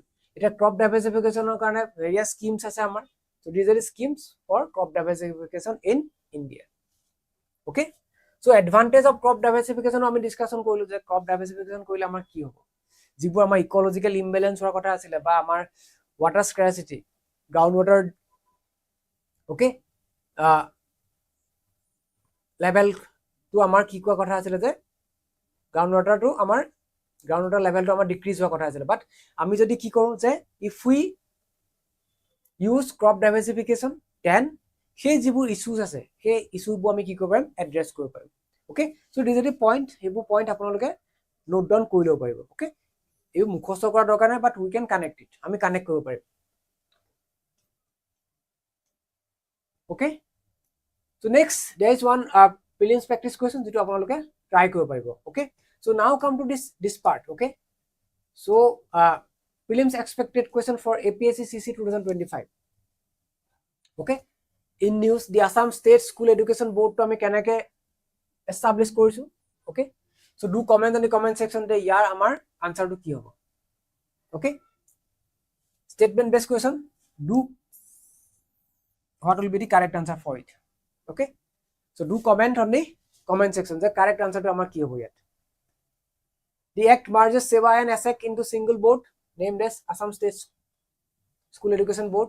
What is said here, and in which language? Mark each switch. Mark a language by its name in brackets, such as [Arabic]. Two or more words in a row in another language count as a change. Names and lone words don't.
[Assamese] এটা [English] crop diversificationৰ [Assamese] কাৰণে [English] various schemes [Assamese] আছে আমাৰ, [English] so these are the schemes for crop diversification in India, okay, so advantage of crop diversification [Assamese] আমি ডিসকাশন কৰিলো যে [English] crop diversification [Assamese] কৰিলে আমাৰ কি হ'ব, যিবোৰ আমাৰ [English] ecological imbalance [Assamese] হোৱাৰ কথা আছিল বা আমাৰ [English] water scarcity, ground water, okay, [Assamese] level to আমাৰ কি কোৱা কথা আছিল যে [English] ground water [Assamese] to আমাৰ [English] ground water level [Assamese] to আমাৰ ডিক্ৰিজ হোৱা কথা আছিল, বাট আমি যদি কি কৰো যে [English] if we use crop diversification then [Assamese] সেই যিবোৰ ইস্যুজ আছে সেই ইস্যুবোৰ আমি কি কৰিব পাৰিম, এড্ৰেছ কৰিব পাৰিম, [English] okay, so this is the point, [Assamese] সেইবোৰ পইণ্ট আপোনালোকে [English] note down [Assamese] কৰি ল'ব পাৰিব, okay, এই মুখস্থ কৰা দৰকাৰ নাই, [English] বাট we can connect it, [Assamese] আমি কানেক্ট কৰিব পাৰিম, [English] okay, so next there is one prelims practice question [Assamese] যেটো আপোনালোকে ট্ৰাই কৰিব পাৰিব, [English] okay, so now come to this part, okay, so prelims expected question for APSC CC 2025, okay, in news the Assam State School Education Board to [Assamese] আমি কেনেকে [English] establish কৰিছো, okay, so do comment in the comment section [Assamese] যে ইয়াৰ আমাৰ আনসাৰটো কি হ'ব, [English] okay, statement based question, do what will be the correct answer for it, okay, so do comment on the comment section the correct answer to [Assamese] আমাৰ কি হ'ব ইয়াত. [English] The act merges Seva and ASEC into single board named as Assam State School Education Board.